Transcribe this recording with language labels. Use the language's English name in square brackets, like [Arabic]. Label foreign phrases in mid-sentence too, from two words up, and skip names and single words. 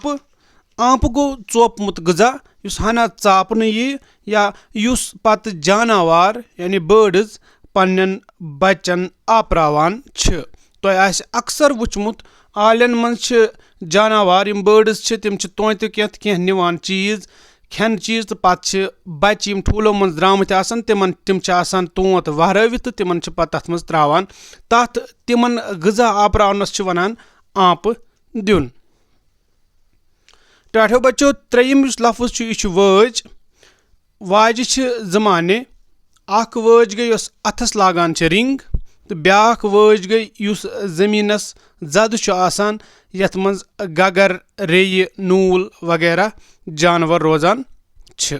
[Kashmiri] आंप गो चोपमुत गजा युस हना चापन यी या युस पत जानवर यानी बर्ड्स पन्न बच्चन आपरावान छ। तुह आस अक्सर वुचमुत आलन मन जानवर यम बर्ड्स तिम तोत कह निवान चीज खेन चीज तो पे बच्चे ठूलो मन द्रामत तिम तोत वहरवित तिमन तथ मज त्रावान तथ तिमन गजा आपरावनस वनान आंप दिन। टाठो बच्चों त्रेयम लफ्ज यह वज। वाज जमाने अख वज गई अथस लागान रिंग तो ब्याख वज गई युस जमीनस जद आसान यथ मज गगर रेय नूल वगैरह जानवर रोजान छ।